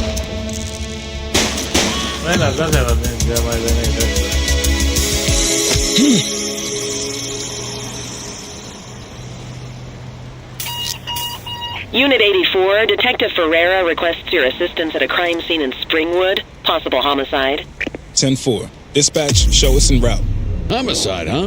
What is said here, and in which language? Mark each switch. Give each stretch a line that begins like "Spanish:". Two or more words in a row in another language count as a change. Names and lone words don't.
Estonian: Vennad lasevad mind ja ma ei tee neid asju.
English: Unit 84, Detective Ferreira requests your assistance at a crime scene in Springwood. Possible homicide. 10-4. Dispatch, show us en route. Homicide, huh?